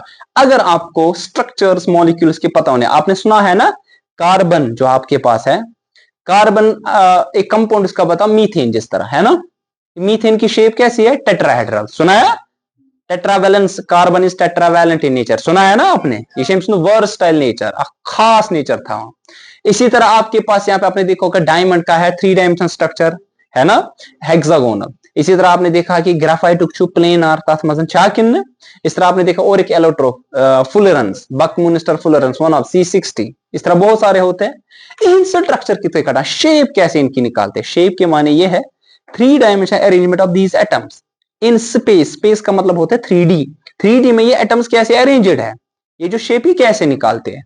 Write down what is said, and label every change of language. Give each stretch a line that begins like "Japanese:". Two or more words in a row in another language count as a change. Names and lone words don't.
Hindi: अगर आपको
English: structures molecules
Hindi: के पता होने, आपने सुना है ना, कार्बन जो आपके पास है, कार्बन एक कंपाउंड इसका बता, मीथेन जिस तरह है ना, मीथेन की शेप कैसी है, टेट्राहेड्रल, सुना है, टेट्रावैलेंस,
English: carbon is tetravalent in nature,
Hindi: सुना है ना आपने, ये
English: versatile nature,
Hindi: खास नेचर था। इसी तरह आपके पास यहाँ पे आपने देखा होगा डायमंड का है 3
English: dimension structure,
Hindi: है ना, हेक्सागोनल।
Kashmiri: इसी तरह आपने देखा कि ग्राफाइट प्लेन आर तथ मजन किन।
Hindi: इस तरह आपने देखा और एक
English: allotrope fullerenes,
Hindi: बकमुनिस्टर फुलरेंस,
English: one of C60,
Hindi: इस तरह बहुत सारे होते हैं। इन स्ट्रक्चर कितने कटा, शेप कैसे इनकी निकालते हैं, शेप के माने ये है 3
English: dimension arrangement of these atoms in space,
Hindi: स्पेस का मतलब होता है 3D, 3D में ये एटम्स कैसे अरेंज्ड है, ये जो शेप ही कैसे निकालते हैं।